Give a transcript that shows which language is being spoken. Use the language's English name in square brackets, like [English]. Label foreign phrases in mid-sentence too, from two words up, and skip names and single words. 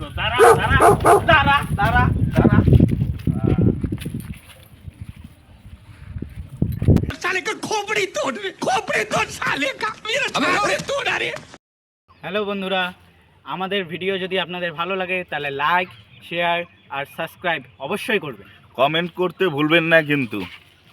[Bangla] দাঁড়া দাঁড়া দাঁড়া দাঁড়া দাঁড়া। [Hindi] साले का खोपड़ी तोड़ साले का मेरा खोपड़ी तोड़ अरे। [Bangla] হ্যালো বন্ধুরা, আমাদের ভিডিও যদি আপনাদের ভালো লাগে তাহলে লাইক, শেয়ার আর সাবস্ক্রাইব অবশ্যই করবেন। কমেন্ট করতে ভুলবেন না কিন্তু।